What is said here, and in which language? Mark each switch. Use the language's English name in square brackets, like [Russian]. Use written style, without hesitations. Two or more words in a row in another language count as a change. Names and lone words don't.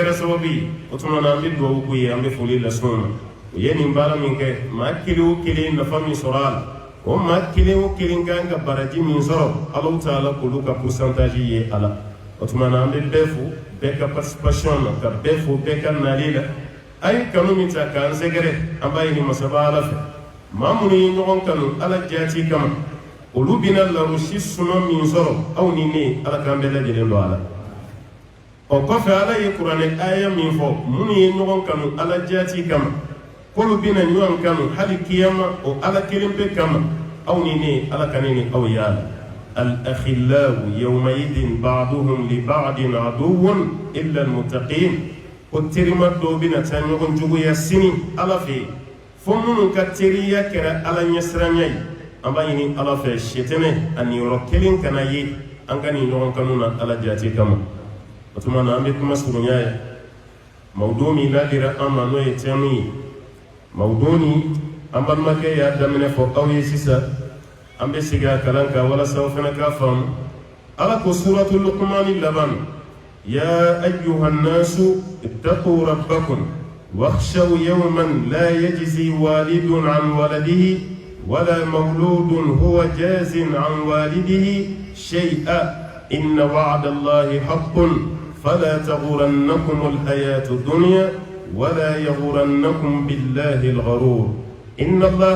[Bambara] kɛra sababu ye o tuma na an bɛ dugawu k'u ye an bɛ foli lase u ma u ye nin baara min kɛ maa kelen o kelen nafa min sɔrɔ a la o maa kelen o kelen kan ka baraji min sɔrɔ alaw ta'ala k'olu ka pourcentage ye a la o tuma na an bɛ bɛɛ fo bɛɛ ka participation na ka bɛɛ fo bɛɛ ka nali la a ye kanu min ta k'an sɛgɛrɛ an b'a ɲini masaba ala fɛ maa minnu ye ɲɔgɔn kanu ala jaati kama olu bɛna larosi suma min sɔrɔ aw ni ne ala k'an bɛɛ lajɛlen don a la o kɔfɛ ala ye kuranɛ aya min fɔ minnu ye ɲɔgɔn kanu ala jaati kama k'olu bɛna ɲɔgɔn kanu hali kiyama o ala kelen pe kama aw ni ne ala ka ne ni aw ye a la [Arabic] الأخلاء يومئذ بعضهم لبعض عدو إلا المتقين [Bambara] ko terima dɔw bɛna taa ɲɔgɔn juguya sini ala fɛ fo minnu ka teriya kɛra ala ɲɛsiranya ye an b'a ɲini ala fɛ sɛtɛnɛ ani yɔrɔ kelen kana ye an ka nin ɲɔgɔn kanu na ala jaati kama o tuma na an bɛ kuma surunya ye mawudu min ladira an ma n'o ye tɛmu ye mawudu ni an balimakɛ y'a daminɛ fɔ aw ye sisan an bɛ segin a kalan kan walasa aw fana k'a faamu ala ko suratul luqmani laban [Arabic] يا أيها الناس اتقوا ربكم واخشوا يوما لا يجزي والد عن ولده ولا مولود هو جاز عن والده شيئا إن وعد الله حق فلا تغرنكم الحياة الدنيا ولا يغرنكم بالله الغرور إن الله